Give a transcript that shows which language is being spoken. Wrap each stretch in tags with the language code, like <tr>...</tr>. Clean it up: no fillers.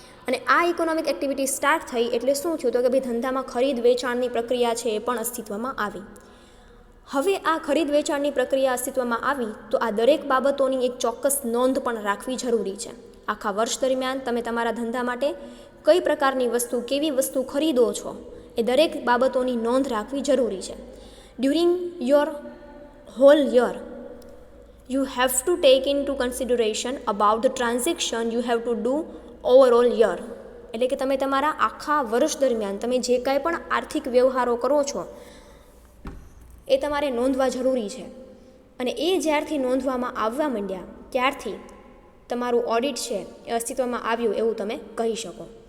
<gu>અને આ economic activity start થઈ એટલે શું થયું? તો કે ભાઈ ધંધામાં ખરીદ વેચાણની પ્રક્રિયા છે એ પણ અસ્તિત્વમાં આવી. હવે આ ખરીદ વેચાણની પ્રક્રિયા અસ્તિત્વમાં આવી, તો આ દરેક બાબતોની એક ચોક્કસ નોંધ પણ રાખવી જરૂરી છે. આખા વર્ષ દરમિયાન તમે તમારા ધંધા માટે કઈ પ્રકારની વસ્તુ, કેવી વસ્તુ ખરીદો છો, એ દરેક બાબતોની નોંધ રાખવી જરૂરી છે.</gu> <en>During your whole year you have to take into consideration about the transaction you have to do overall year.</en> <gu>એટલે કે તમે તમારા આખા વર્ષ દરમિયાન તમે જે કાંઈ પણ આર્થિક વ્યવહારો કરો છો એ તમારે નોંધવા જરૂરી છે. અને એ જ્યારથી નોંધવામાં આવવા માંડ્યા ત્યારથી તમારું ઓડિટ છે એ અસ્તિત્વમાં આવ્યું એવું તમે કહી શકો.</gu>